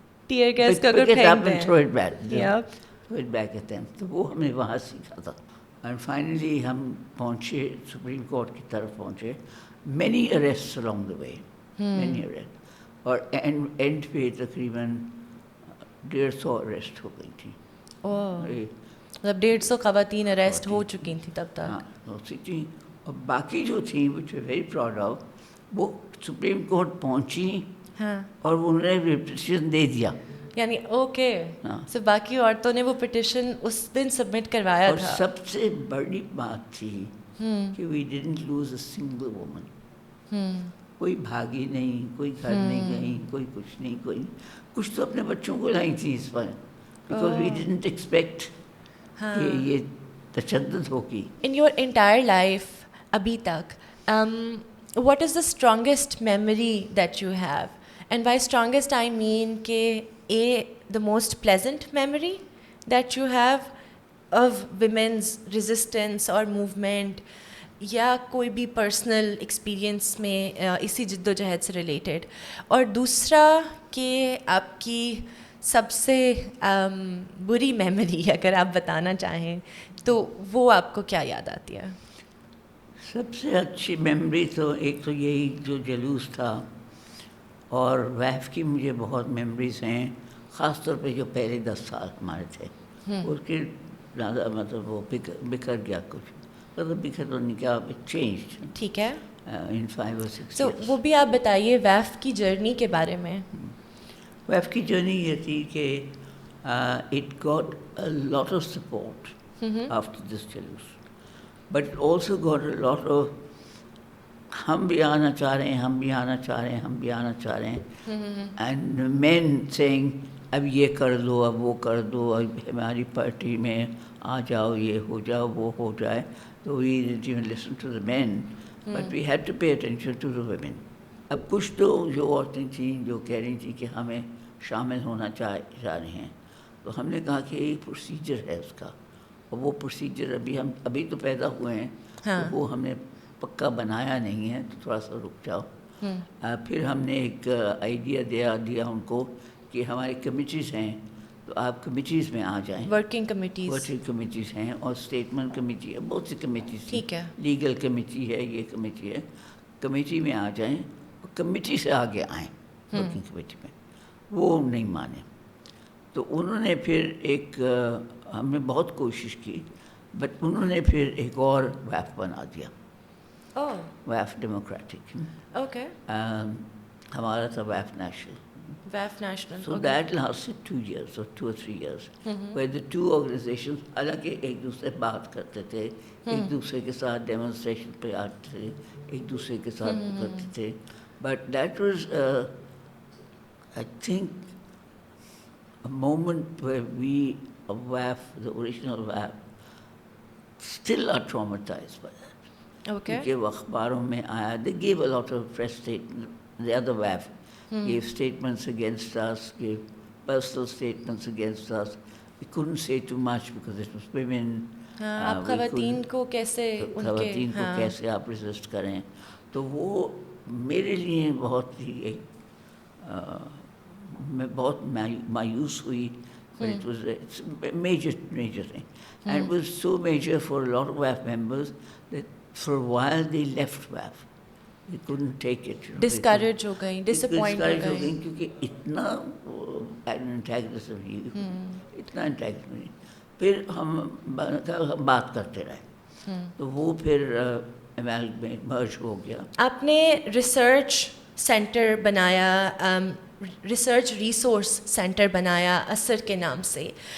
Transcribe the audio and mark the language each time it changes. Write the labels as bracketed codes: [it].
[ur] Tear gas کا اگر پھینک دیں [en] Throw it back at them. [ur] تو وہ ہم نے وہاں سیکھا تھا. [en] and finally [ur] ہم پہنچے سپریم کورٹ کی طرف پہنچے. [en] Many arrest along the way, many arrests. [ur] اور اینڈ پہ تقریباً 150 اریسٹ ہو گئی تھیں. مطلب 150 خواتین اریسٹ ہو چکی تھیں تب تک. ہاں تھیں. اور باقی جو تھیں [en] which we're very proud of, [ur] وہ سپریم کورٹ پہنچی اور انہوں نے پٹیشن دے دیا. یعنی اوکے. سو باقی عورتوں نے وہ پٹیشن اس دن سبمٹ کروایا تھا. اور سب سے بڑی بات تھی کہ [en] we didn't lose a single woman. [ur] کوئی بھاگی نہیں، کوئی گھر نہیں گئی، کوئی کچھ نہیں. کچھ تو اپنے بچوں کو لائی تھی اس پر, [en] because we didn't expect [ur] کہ یہ تشدد ہوگی. [en] In your entire life, [ur] abhi tak, [en] what is the strongest memory that you have? And by strongest I mean the most pleasant memory that you have of women's resistance or movement, [ur] یا کوئی بھی personal experience میں اسی جد و جہد سے related. اور دوسرا کہ آپ کی سب سے بری میموری اگر آپ بتانا چاہیں تو وہ آپ کو کیا یاد آتی ہے؟ سب سے اچھی میموری تو ایک تو یہی جو جلوس تھا، اور ویف کی مجھے بہت میموریز ہیں، خاص طور پہ جو پہلے 10 سال ہمارے تھے اس کی زیادہ مطلب وہ بکھر گیا کچھ، مطلب بکھر تو نہیں کیا، چینج. ٹھیک ہے، [en] in 5 or 6 [ur] تو [en] years. [ur] وہ بھی آپ بتائیے ویف کی جرنی کے بارے میں. ویف کی جرنی یہ تھی کہ [en] it got a lot of [ur] support after this جلوس، but it also got a lot of ہم بھی آنا چاہ رہے ہیں، ہم بھی آنا چاہ رہے ہیں، ہم بھی آنا چاہ رہے ہیں، [en] and main thing [ur] اب یہ کر دو، اب وہ کر دو، اب ہماری پارٹی میں آ جاؤ، یہ ہو جاؤ، وہ ہو جائے. [en] تو we didn't even listen to the men, but we had to pay attention to the women. [ur] اب کچھ تو جو عورتیں تھیں جو کہہ رہی تھیں کہ ہمیں شامل ہونا چاہ رہے ہیں، تو ہم نے کہا کہ ایک پروسیجر ہے اس کا، اور وہ پروسیجر ابھی تو پیدا ہوئے ہیں، تو وہ ہم نے پکا بنایا نہیں ہے، تو تھوڑا سا رک جاؤ. پھر ہم نے ایک آئیڈیا دیا ان کو کہ ہماری کمیٹیز ہیں، تو آپ کمیٹیز میں آ جائیں. ورکنگ کمیٹیز ہیں اور اسٹیٹمنٹ کمیٹی ہے، بہت سی کمیٹیز، ٹھیک ہے، لیگل کمیٹی ہے، یہ کمیٹی ہے، کمیٹی میں آ جائیں، کمیٹی سے آگے آئیں ورکنگ کمیٹی میں. وہ نہیں مانے، تو انہوں نے پھر ایک ہم نے بہت کوشش کی، بٹ انہوں نے پھر ایک اور ویف بنا دیا، ویف ڈیموکریٹک. اوکے، ہمارا تھا ویف national. ویف national. So that lasted 2 years or 2 or 3 years, where the two organizations حالانکہ ایک دوسرے بات کرتے تھے، ایک دوسرے کے ساتھ ڈیمونسٹریشن پہ آتے تھے، ایک دوسرے کے ساتھ کرتے تھے. [en] But that was I think a moment where we of WAF, the original WAF, still are traumatized by that. Okay. [ur] کیونکہ وہ اخباروں میں آیا. [en] They gave a lot of press statements. The other WAF gave statements against us, gave personal statements against us. We couldn't say too much because it was women. [ur] آپ خواتین کو کیسے خواتین کو کیسے آپ ریزسٹ کریں. تو وہ میرے لیے بہت ہی ایک میں بہت مایوس ہوئی. [en] But it was a major thing. And it was so major for a lot of WAF members that for a while they left WAF. They couldn't take it. [ur] Discourage ہو گئی، ڈسپوائنٹ ہو گئی، کیونکہ اتنا انٹیگریسو اتنا انٹیگریسو. پھر ہم بات کرتے رہے، تو وہ پھر میں مرج ہو گیا. آپ نے ریسرچ سینٹر بنایا، ریسرچ ریسورس سینٹر بنایا اثر کے نام سے.